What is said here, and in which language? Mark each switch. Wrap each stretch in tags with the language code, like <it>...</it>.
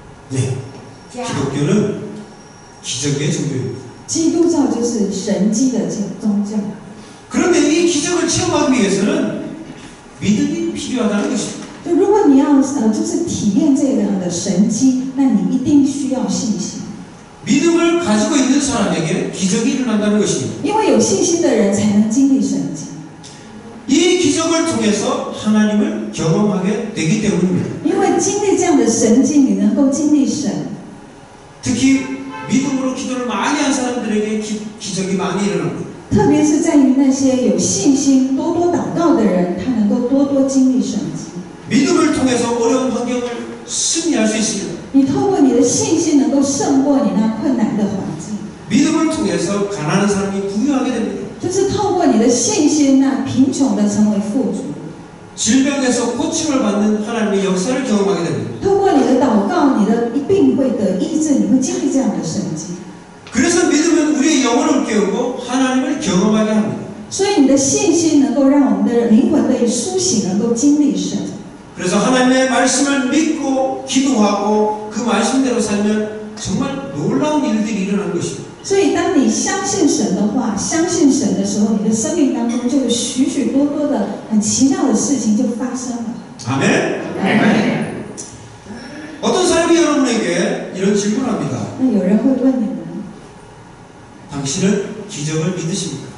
<ko>네, 기독교는 기적의 종교입니다.</ko> <zh>基督教就是神迹的宗教。</zh> <ko>그런데 이 기적을 체험하기 위해서는 믿음이 필요하다는 것입니다.</ko> <zh>就如果你要就是体验这样的神迹，那你一定需要信心，</zh> <ko>믿음을 가지고 있는 사람에게 기적이 일어난다는 것입니다.</ko> <zh>因为有信心的人才能经历神迹。</zh> <ko>이 기적을 통해서 하나님을 경험하게 되기 때문입니다.</ko> <zh>因为经历这样的神迹，你能够经历神。</zh> <ko>특히 믿음으로 기도를 많이 한 사람들에게 기적이 많이 일어납니다.</ko> <zh>特别是在于那些有信心、多多祷告的人，他能够多多经历神迹。</zh> <ko>믿음을 통해서 어려운 환경을 승리할 수 있습니다.</ko> <zh>你透过你的信心，能够胜过你那困难的环境。</zh> <ko>믿음을 통해서 가난한 사람이 부유하게 됩니다.</ko> <zh>就是透过你的信心，那贫穷的成为富足。</zh> <ko>질병에서 고침을 받는 하나님의 역사를 경험하게 됩니다.</ko> <zh>透过你的祷告，你的病会得医治，你会经历这样的神迹。</zh> <ko>그래서 믿음은 우리의 영혼을 깨우고 하나님을 경험하게 합니다.</ko> <zh>所以你的信心能够让我们的灵魂被苏醒，能够经历神。</zh> <ko>그래서 하나님의 말씀을 믿고 기도하고 그 말씀대로 살면 정말 놀라운 일들이 일어나는 것입니다.</ko> <zh>所以，当你相信神的话，相信神的时候，你的生命当中就有许许多多的很奇妙的事情就发生了。</zh> <ko>아멘. 아멘. 어떤 사람이 여러분에게 이런 질문을 합니다.</ko> <zh>那有人会问你们：</zh> <ko>당신은 기적을 믿으십니까?</ko>